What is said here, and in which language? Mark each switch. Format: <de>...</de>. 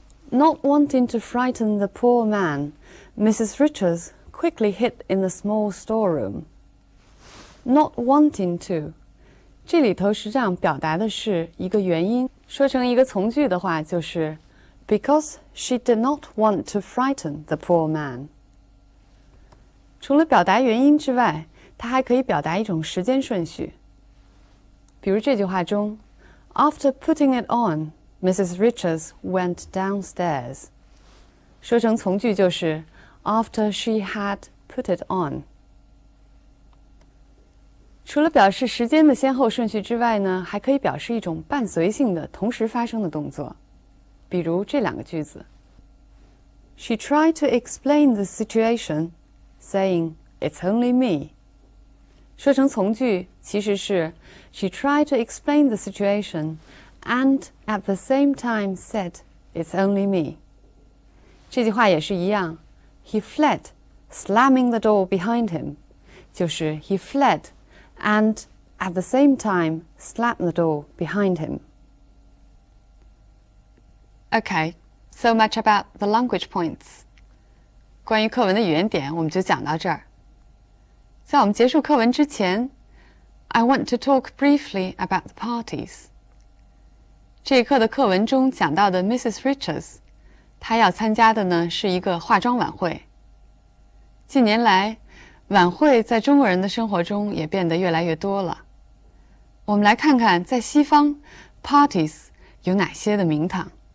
<en>Not wanting to frighten the poor man, Mrs. Richards quickly hid in the small storeroom. Not wanting to</en> <zh>这里头实际上表达的是一个原因，说成一个从句的话就是</zh> <en>because she did not want to frighten the poor man.</en> <zh>除了表达原因之外，它还可以表达一种时间顺序。比如这句话中</zh> <en>After putting it on, Mrs. Richards went downstairs.</en> <zh>说成从句就是</zh> <en>After she had put it on.</en> <zh>除了表示时间的先后顺序之外呢，还可以表示一种伴随性的同时发生的动作。比如这两个句子</zh> <en>She tried to explain the situation, saying, It's only me.</en> <zh>说成从句其实是</zh> <en>She tried to explain the situation and at the same time said, It's only me.</en> <zh>这句话也是一样</zh> <en>He fled, slamming the door behind him</en> <zh>就是</zh> <en>he fled and at the same time slammed the door behind him. Okay, so much about the language points.</en> <zh>关于课文的语言点，我们就讲到这儿。在我们结束课文之前</zh> <en>I want to talk briefly about the parties.</en> <zh>这一课的课文中讲到的 Mrs. Richards， 她要参加的呢是一个化妆晚会。近年来，晚会在中国人的生活中也变得越来越多了。我们来看看在西方 parties 有哪些的名堂。</zh>